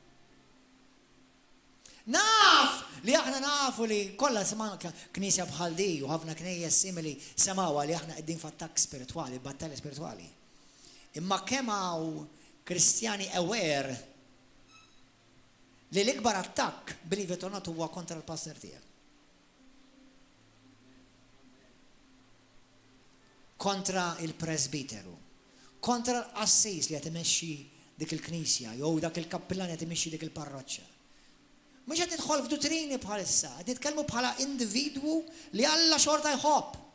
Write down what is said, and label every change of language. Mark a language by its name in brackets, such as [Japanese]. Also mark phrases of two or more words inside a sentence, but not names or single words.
[Maltese] Naf li aħna nafu li kollha sema' knisja bħal di u ħafna knejjes simili semawha li aħna qegħdin f'attakk spiritwali, battalji spiritwali. Imma kemm hawn Kristjani aware li l-ikbar attakk [English] believe it or not [Maltese] huwa kontra l-pastor tiegħek. Kontra il-presbiteru, kontra l-assis li qed imexxi dik il-Knisja jew dak il-kappillan qed imexxi dik il-parroċċja. Mhux qed nidħol f'dutrini bħalissa, qed nitkellmu bħala individwu li Alla xorta jħobb.